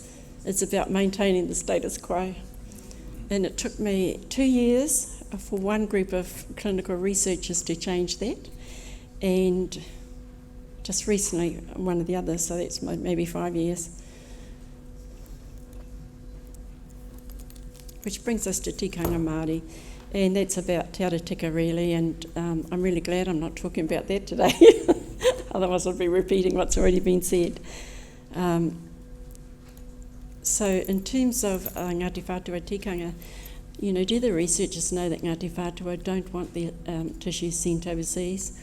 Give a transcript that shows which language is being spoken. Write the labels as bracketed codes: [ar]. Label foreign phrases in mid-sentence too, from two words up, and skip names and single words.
[en] It's about maintaining the status quo. And it took me 2 years for one group of clinical researchers to change that. And just recently, one of the others, so that's maybe 5 years. Which brings us to [mi] tikanga Māori. [en] And that's about [mi] te ara tika [en] really, and I'm really glad I'm not talking about that today. Otherwise I'll be repeating what's already been said. So in terms of Ngāti Whātua tikanga, you know, do the researchers know that Ngāti Whātua don't want their tissue sent overseas?